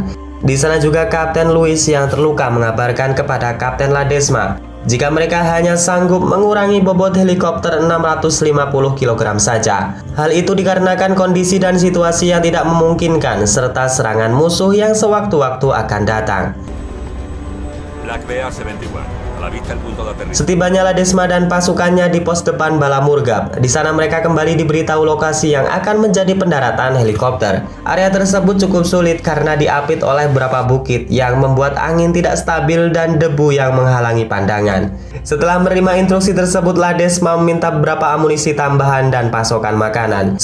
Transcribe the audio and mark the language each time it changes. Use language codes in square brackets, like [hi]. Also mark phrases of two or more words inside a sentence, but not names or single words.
[id] Di sana juga Kapten Louis yang terluka mengabarkan kepada Kapten Ladesma jika mereka hanya sanggup mengurangi bobot helikopter 650 kg saja. Hal itu dikarenakan kondisi dan situasi yang tidak memungkinkan serta serangan musuh yang sewaktu-waktu akan datang. [es] Black Bear 71, a la vista el punto de aterrizaje. [id] Setibanya Ladesma dan pasukannya di pos depan Bala Murghab, di sana mereka kembali diberitahu lokasi yang akan menjadi pendaratan helikopter. Area tersebut cukup sulit karena diapit oleh beberapa bukit yang membuat angin tidak stabil dan debu yang menghalangi pandangan. Setelah menerima instruksi tersebut, Ladesma meminta beberapa amunisi tambahan dan pasokan makanan.